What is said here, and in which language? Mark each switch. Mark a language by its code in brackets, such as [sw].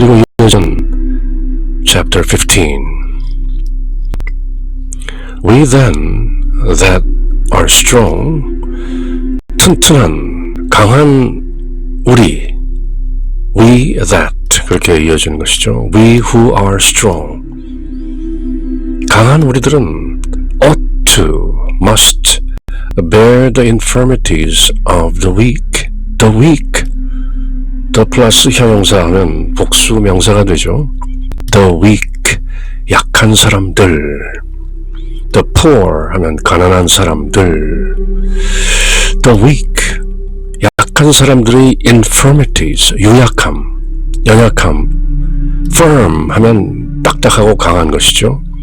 [ko] 그리고 이어진 [en] chapter 15, We then that are strong, [ko] 튼튼한 강한 우리, [en] we that, [ko] 그렇게 이어지는 것이죠. [en] We who are strong, [ko] 강한 우리들은 [en] ought to, must bear the infirmities of the weak. The weak, the [ko] 플러스 형용사 하면 복수 명사가 되죠. [en] The weak, [ko] 약한 사람들. [en] The poor [ko] 하면 가난한 사람들. [en] The weak, [ko] 약한 사람들의 infirmities, 유약함, 연약함. firm 하면 딱딱하고 강한 것이죠.